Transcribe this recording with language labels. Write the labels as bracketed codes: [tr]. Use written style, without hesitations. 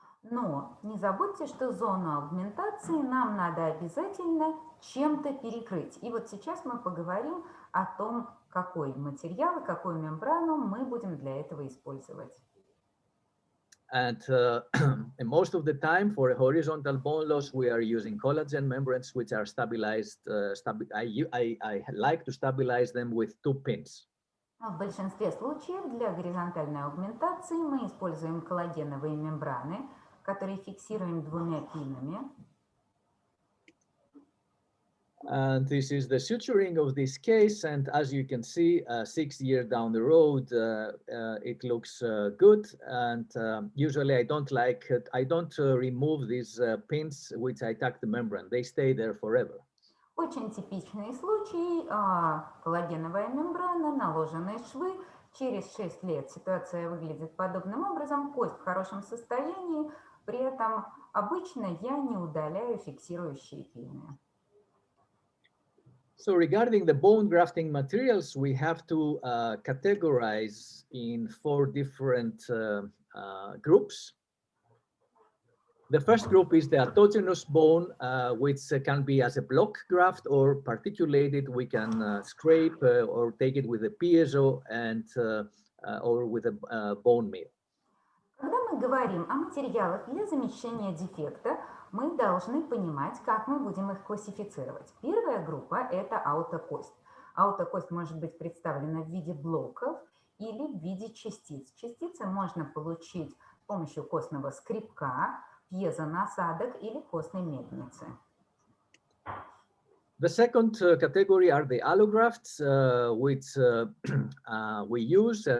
[ru] Но не забудьте, что зону аугментации нам надо обязательно чем-то перекрыть. И вот сейчас мы поговорим о том, какой материал и какую мембрану мы будем для этого использовать. [en] And most of the time for horizontal bone loss, we are using collagen membranes, which are stabilized. I like to stabilize them with 2 pins. [ru] В большинстве случаев для горизонтальной аугментации мы используем коллагеновые мембраны, которые фиксируем 2 пинами. [en] And this is the suturing of this case, and as you can see, 6 years down the road, it looks good. And usually I don't remove these pins which I tuck the membrane. They stay there forever. [ru] Очень типичный случай, коллагеновая мембрана, наложенные швы. Через 6 лет ситуация выглядит подобным образом, кость в хорошем состоянии, при этом обычно я не удаляю фиксирующие пины. [en] So regarding the bone grafting materials, we have to categorize in 4 different groups. The first group is the autogenous bone, which can be as a block graft or particulated. We can scrape or take it with a piezo and or with a bone meal. [ru] Когда мы говорим о материалах для замещения дефекта, мы должны понимать, как мы будем их классифицировать. Первая группа – это аутокость. Аутокость может быть представлена в виде блоков или в виде частиц. Частицы можно получить с помощью костного скребка, пьезонасадок или костной мельницы. [en] The second category are the allografts, which we use.